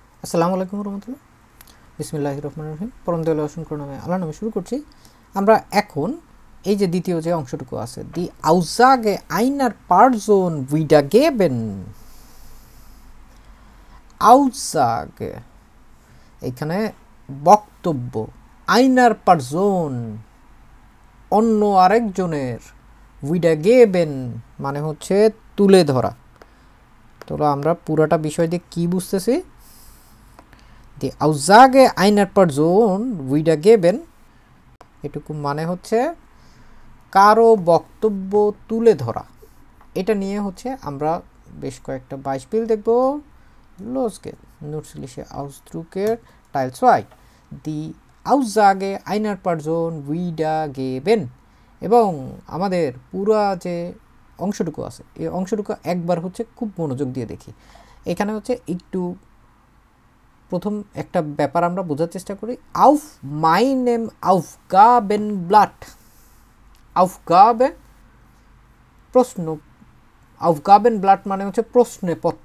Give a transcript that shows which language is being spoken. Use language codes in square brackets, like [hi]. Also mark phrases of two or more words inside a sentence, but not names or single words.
[ar] السلام عليكم رحمة الله. بسم الله الرحمن الرحيم. [bn] পরম দয়ালু অসংখ্য নামে আল্লাহর নামে শুরু করছি। আমরা এখন এই যে দ্বিতীয় যে অংশটুকু আছে, [de] Die Aussage einer Person wieder geben. [bn] আউজাগে এখানে বক্তব্য, [de] einer Person [bn] অন্য আরেকজনের, [de] wieder geben [bn] মানে হচ্ছে তুলে ধরা। তো আমরা পুরাটা বিষয় দিয়ে কী বুঝতেছি? [de] Die Aussage einer Person wiedergeben, [bn] এটুকু মানে হচ্ছে কারো বক্তব্য তুলে ধরা। এটা নিয়ে হচ্ছে আমরা বেশ কয়েকটা বাইসপিল দেখব। [de] Los geht's. Nützliche Ausdrücke Teil 2. Die Aussage einer Person wiedergeben. [bn] এবং আমাদের পুরা যে অংশটুকু আছে এই অংশটুকু একবার হচ্ছে খুব মনোযোগ দিয়ে দেখি। এখানে হচ্ছে একটু প্রথম একটা ব্যাপার আমরা বোঝার চেষ্টা করি। [de] Auf meinem Aufgaben Blatt. [bn] আউফগাবেন প্রশ্ন, [de] Aufgaben Blatt [bn] মানে হচ্ছে প্রশ্নপত্র।